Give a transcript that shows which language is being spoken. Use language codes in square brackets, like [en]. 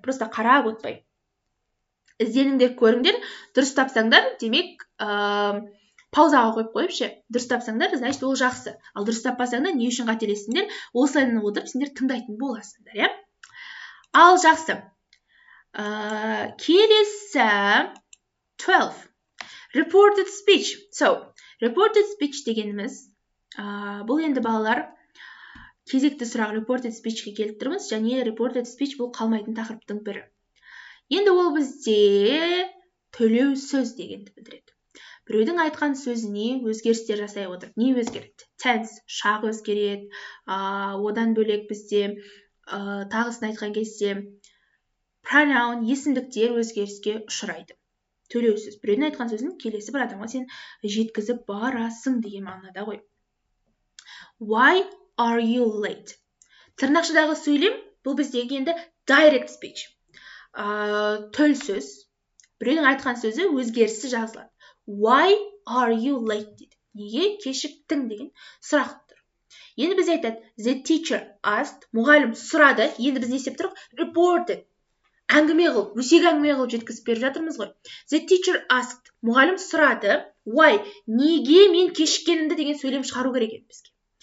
[kk] Просто қарап отпай. Ізденіңдер, көріңдер, дұрыс тапсаңдар, демек паузаға қойып қойып дұрыс тапсаңдар, значит ол жақсы. Ал дұрыс таппасаңдар, не үшін қателессіңдер, осылайынан отырып сендер тыңдайтын боласыңдар, Ал жақсы. [en] Келесі 12. Reported speech. So, [kk] Reported speech дегеніміз, бұл енді балалар кезекті сұрақ reported speech-ке келіп тұрмыз, және reported speech бұл қалмайтын тақырыптың бірі. Енді ол бізде төлеу сөз дегенді білдіреді. Біреудің айтқан сөзіне өзгерістер жасай отырып, не өзгереді? Tense, шақ өзгереді, одан бөлек бізде тағысын айтқан кезде pronoun, есімдіктер өзгеріске ұшырайды. Төлеу сөз. Біреудің айтқан сөзін келесі бір адамға сен жеткізіп барасың деген мағынада ғой. [en] Why are you late? [kk] Тырнақшадағы сөйлем, бұл біздегі енді direct speech. Төл сөз. Біреудің айтқан сөзі өзгерісі жазылады. [en] Why are you late дейді. [kk] Неге кешіктің деген сұрақ тұр. Енді біз айтады, [en] the teacher asked, [kk] мұғалім сұрады, енді біз не істеп тұрық? [en] Reported. [kk] Әңгіме қылып, өсек әңгіме қылып жеткізіп беріп жатырмыз ғой. [en] The teacher asked, [kk] мұғалім сұрады, why, неге мен кешіккенімді деген сөйлем шығару керек еді бізге.